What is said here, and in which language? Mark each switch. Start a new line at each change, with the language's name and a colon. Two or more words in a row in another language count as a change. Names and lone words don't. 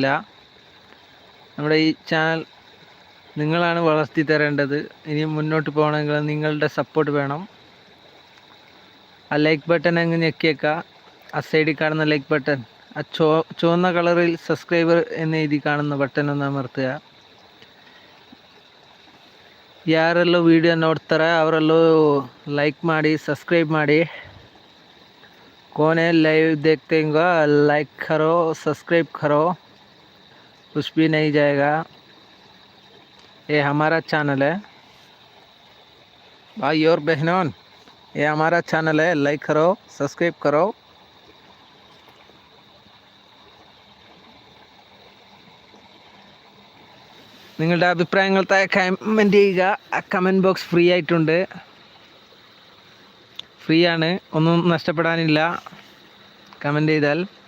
Malayalam: നമ്മുടെ ഈ ചാനൽ നിങ്ങളാണ് വളർത്തി തരേണ്ടത്. ഇനി മുന്നോട്ട് പോകണമെങ്കിൽ നിങ്ങളുടെ സപ്പോർട്ട് വേണം. ആ
English: like button
Malayalam: അങ്ങ് ഞെക്കിയേക്കുക. ആ സൈഡിൽ കാണുന്ന
English: like button,
Malayalam: ആ ചുവന്ന കളറിൽ സബ്സ്ക്രൈബർ എന്ന് എഴുതി കാണുന്ന ബട്ടൺ ഒന്ന് അമർത്തുക.
Kannada: ಯಾರೆಲ್ಲೋ ವಿಡಿಯೋ ನೋಡ್ತಾರೆ ಅವರೆಲ್ಲೋ ಲೈಕ್ ಮಾಡಿ, ಸಬ್ಸ್ಕ್ರೈಬ್ ಮಾಡಿ.
Hindi: कौन है लाइव देखते होगा, लाइक करो, सब्सक्राइब करो, कुछ भी नहीं जाएगा. ये हमारा चैनल है भाई और बहनों, ये हमारा चैनल है. लाइक करो, सब्सक्राइब करो.
Malayalam: നിങ്ങളുടെ അഭിപ്രായങ്ങൾ താഴെ കമൻറ്റ് ചെയ്യുക. ആ
English: comment box
Malayalam: ഫ്രീ ആയിട്ടുണ്ട്. ഫ്രീ ആണ്, ഒന്നും നഷ്ടപ്പെടാനില്ല കമൻറ്റ് ചെയ്താൽ.